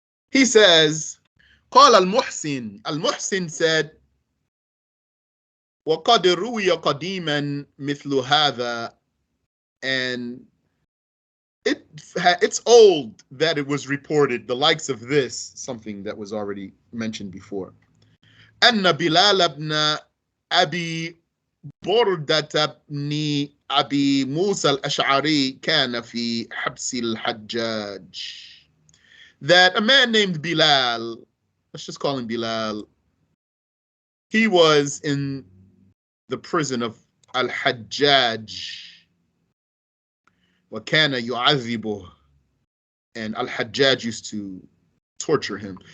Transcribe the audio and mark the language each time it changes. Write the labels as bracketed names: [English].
[English] He says, [Arabic] قال المحسن. [English] Al-Muhsin said, [Arabic] وقد روي قديما مثل هذا, [English] and it's old that it was reported, the likes of this, something that was already mentioned before. [Arabic] أن بلال بن أبي بردة بن أبي موسى الأشعري كان في حبس الحجاج. [English] That a man named Bilal, let's just call him Bilal, he was in the prison of Al-Hajjaj. [Arabic] وَكَانَ يُعَذِّبُهُ, [English] and Al-Hajjaj used to torture him.